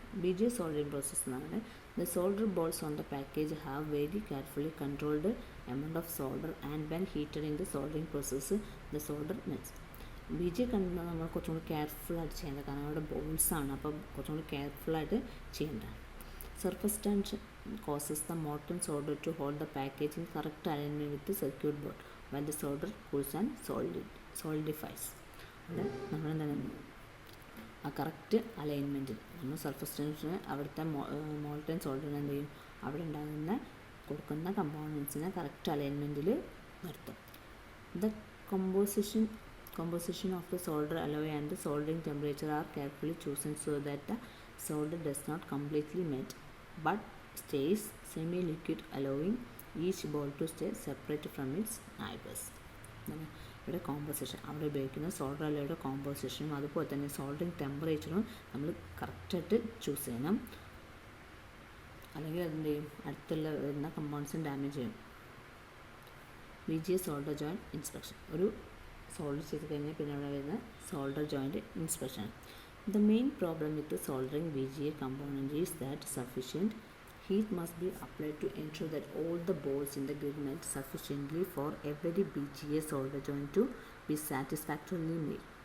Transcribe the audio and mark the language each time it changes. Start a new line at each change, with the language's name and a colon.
English: BGA soldering process
Malayalam: എന്നാണ്.
English: The solder balls on the package have very carefully controlled amount of solder and when heated in the soldering process the solder melts.
Malayalam: BGA കണ്ടുന്നത് നമ്മൾ കുറച്ചും കൂടി കെയർഫുള്ളായിട്ട് ചെയ്യേണ്ടത്, കാരണം അവിടെ ബോൾസാണ്, അപ്പോൾ കുറച്ചും കൂടി കെയർഫുള്ളായിട്ട് ചെയ്യേണ്ടതാണ്.
English: Surface tension causes the molten solder to hold the package in correct alignment with the circuit board while the solder cools and solidifies.
Malayalam: അത് നമ്മളെന്താണ് ആ കറക്റ്റ് അലൈൻമെൻറ്റിൽ നമ്മൾ സർഫസ് ടെൻഷന് അവിടുത്തെ മോൾട്ടൻ സോൾഡറിന് എന്ത് ചെയ്യും, അവിടെ ഉണ്ടാകുന്ന കൊടുക്കുന്ന കമ്പോണൻസിനെ കറക്റ്റ് അലൈൻമെൻറ്റിൽ നിർത്തും.
English: The composition of the solder alloy and the soldering temperature are carefully chosen so that the solder does not completely melt but stays semi-liquid, allowing each ball to stay separate from its neighbors.
Malayalam: ഇവിടെ composition, അവിടെ ഉപയോഗിക്കുന്ന solder അലോയുടെ കോമ്പോസിഷനും അതുപോലെ തന്നെ soldering ടെമ്പറേച്ചറും നമ്മൾ കറക്റ്റായിട്ട് choose ചെയ്യണം, അല്ലെങ്കിൽ അതിൻ്റെ അടുത്തുള്ള വരുന്ന കമ്പൗണ്ട്സും ഡാമേജ് ചെയ്യും. BGA solder joint inspection. ഒരു സോൾഡർ ചെയ്ത് കഴിഞ്ഞാൽ പിന്നെ അവിടെ വരുന്ന solder joint inspection.
English: The main problem with the soldering BGA component is that sufficient heat must be applied to ensure that all the balls in the grid melt sufficiently for every BGA solder joint to be satisfactorily made.